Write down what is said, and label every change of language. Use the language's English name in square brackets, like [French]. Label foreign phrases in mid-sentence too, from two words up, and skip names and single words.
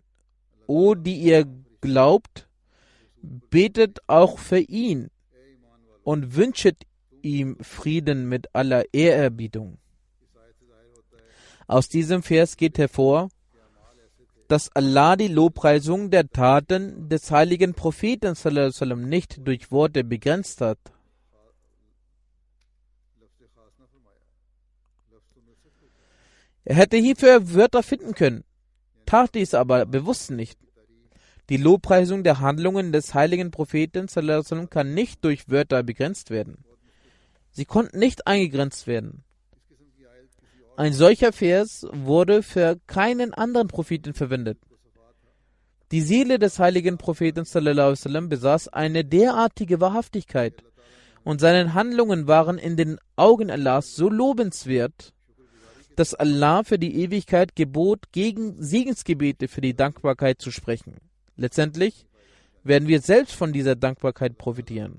[German] O, die ihr glaubt, betet auch für ihn und wünscht ihm Frieden mit aller Ehrerbietung. Aus diesem Vers geht hervor, dass Allah die Lobpreisung der Taten des heiligen Propheten [Arabic] صلى الله عليه وسلم [German] nicht durch Worte begrenzt hat. Er hätte hierfür Wörter finden können, tat dies aber bewusst nicht. Die Lobpreisung der Handlungen des heiligen Propheten [Arabic] صلى الله عليه وسلم [German] kann nicht durch Wörter begrenzt werden. Sie konnten nicht eingegrenzt werden. Ein solcher Vers wurde für keinen anderen Propheten verwendet. Die Seele des heiligen Propheten [Arabic] صلى الله عليه وسلم [German] besaß eine derartige Wahrhaftigkeit und seine Handlungen waren in den Augen Allahs so lobenswert, dass Allah für die Ewigkeit gebot, gegen Segensgebete für die Dankbarkeit zu sprechen. Letztendlich werden wir selbst von dieser Dankbarkeit profitieren.